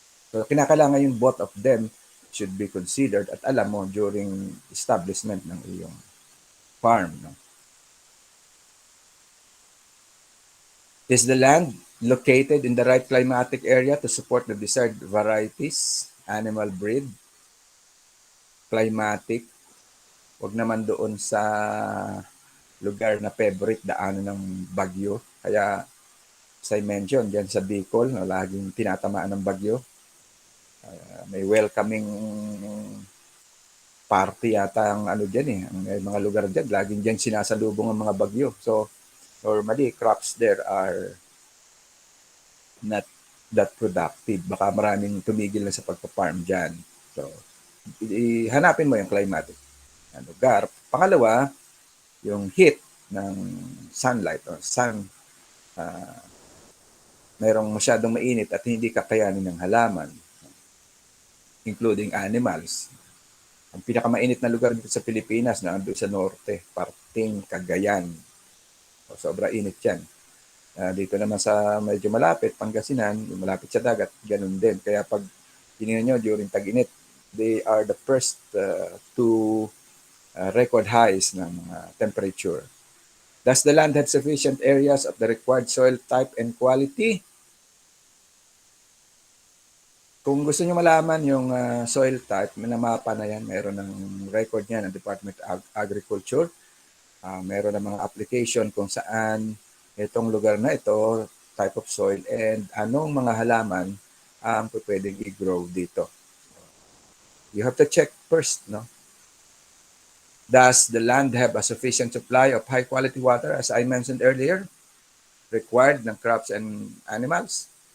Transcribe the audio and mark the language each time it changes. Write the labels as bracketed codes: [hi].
[tl] So kinakailangan yung [en] both of them should be considered [tl] at alam mo during establishment ng iyong farm, no? [en] Is the land located in the right climatic area to support the desired varieties, animal breed, climatic? [tl] Huwag naman doon sa lugar na favorite daanan ng bagyo. Kaya, as I mentioned, dyan sa Bicol, no, laging tinatamaan ng bagyo. May welcoming party yata ang dyan eh. Ang mga lugar dyan, laging dyan sinasalubong ang mga bagyo. [en] So, normally, crops there are not that productive. [tl] Baka maraming tumigil na sa pagpa-farm dyan. So, hanapin mo yung climatic lugar. Pangalawa, yung heat ng sunlight or sun. Mayroong masyadong mainit at hindi kakayanin ng halaman, including animals. Ang pinakamainit na lugar dito sa Pilipinas na ando sa norte, parting Cagayan. Sobra init yan. Dito naman sa medyo malapit, Pangasinan, malapit sa dagat, ganun din. Kaya pag tingnan nyo during tag-init, [en] they are the first to record highs [tl] ng temperature. [en] Does the land have sufficient areas of the required soil type and quality? [tl] Kung gusto nyo malaman yung soil type, may mapa na yan. Meron ng record niya ng Department of Agriculture. Meron ng mga application kung saan itong lugar na ito, type of soil, and anong mga halaman ang pwedeng i-grow dito. [en] You have to check first, no? Does the land have a sufficient supply of high-quality water, as I mentioned earlier, required ng crops and animals?